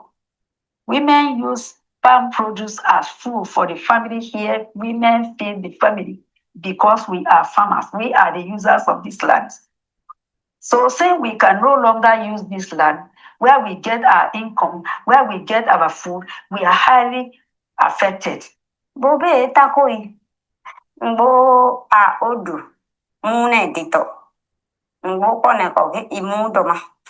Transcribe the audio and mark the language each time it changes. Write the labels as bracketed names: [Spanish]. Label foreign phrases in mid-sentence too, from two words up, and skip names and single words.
[English] Women use palm produce as food for the family here. Women feed the family because we are farmers. We are the users of this land. So saying we can no longer use this land where we get our income, where we get our food, we are highly affected. [Khana] Bobe takoi. Mbo a odu. Mune dito. Mbo kone koge imu doma.